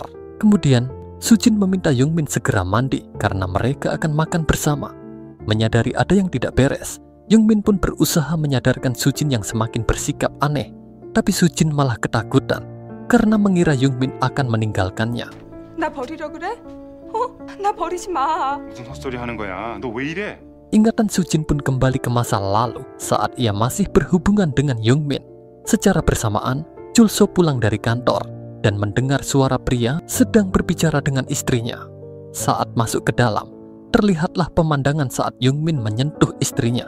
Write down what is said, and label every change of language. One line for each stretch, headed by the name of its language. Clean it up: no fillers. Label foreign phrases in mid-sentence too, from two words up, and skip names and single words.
Indonesian: Kemudian, Sujin meminta Youngmin segera mandi karena mereka akan makan bersama. Menyadari ada yang tidak beres, Youngmin pun berusaha menyadarkan Sujin yang semakin bersikap aneh. Tapi Sujin malah ketakutan karena mengira Youngmin akan meninggalkannya.
Korean: 나 버리려 그래? 나 버리지 마. 무슨 헛소리 하는 거야? 너 왜 이래?
Indonesian: Ingatan Sujin pun kembali ke masa lalu saat ia masih berhubungan dengan Youngmin. Secara bersamaan, Chulso pulang dari kantor dan mendengar suara pria sedang berbicara dengan istrinya. Saat masuk ke dalam, terlihatlah pemandangan saat Youngmin menyentuh istrinya.